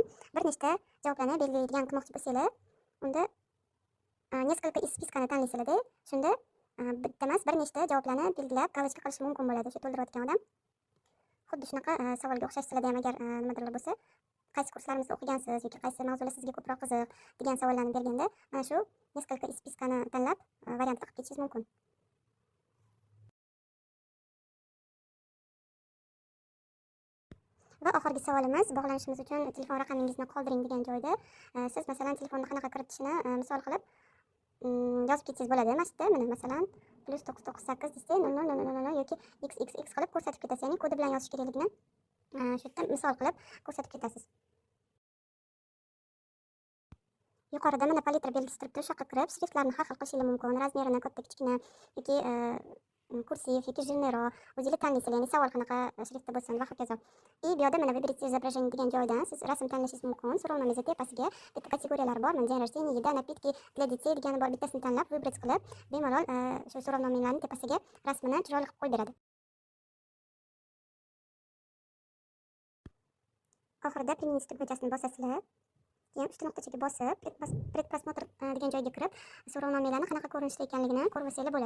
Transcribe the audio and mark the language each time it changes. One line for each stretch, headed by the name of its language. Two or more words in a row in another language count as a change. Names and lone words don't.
Uzbek: Bir nechta javoblarni belgilaydigan qilmoqchi bo'lsanglar, unda
Russian: несколько из спискani
Uzbek: tanlaysizlar-da. Shunda bitta emas, bir nechta javoblarni belgilab galochka qilish mumkin bo'ladi shu to'ldirayotgan odam. Xuddi shunaqa savolga o'xshash sizlarda ham agar nimadirlar bo'lsa, qaysi kurslarimizni o'qigansiz yoki qaysi mavzular sizga ko'proq qiziq degan savollarni berganda, mana shu
Russian: несколько из спискani
Uzbek: tanlab variant qilib ketishingiz mumkin. Va oxirgi savolimiz bog'lanishimiz uchun telefon raqamingizni qoldiring degan joyda siz masalan telefonni qanaqa kiritishini misol qilib yozib ketsangiz bo'ladi. Mana shu yerda mana masalan +998 desa 0000 yoki xxx qilib ko'rsatib ketasiz. Ya'ni kodi bilan yozish kerakligini shu yerda misol qilib ko'rsatib ketasiz. Yuqorida mana palitra belgisi turibdi. O'sha yoqqa kirib shriftlarni har xil qilishingiz mumkin. Razmerini katta, kichkina yoki kursiv yoki jilnero o'zingiz tanlaysizlar, ya'ni savol qanaqa shriftda bo'lsin va hokazo. И bu yerda mana
Russian: выберите изображение
Uzbek: degan joydan siz rasm tanlashingiz mumkin. So'rovnomangiz tepasiga bitta kategoriyalar bor.
Russian: Mana день рождения, еда, напитки для детей
Uzbek: degani bor. Bittasini tanlab выбрать qilib, bemalol shu so'rovnomalarning tepasiga rasmini chiroyli qilib qo'yib beradi. Oxirida перенести tugmachasini bosasizlar. Keyin uchta nuqtachaga bosib, предпросмотр degan joyga kirib, so'rovnomalarni qanaqa ko'rinishda ekanligini ko'rib olsanglar bo'ladi.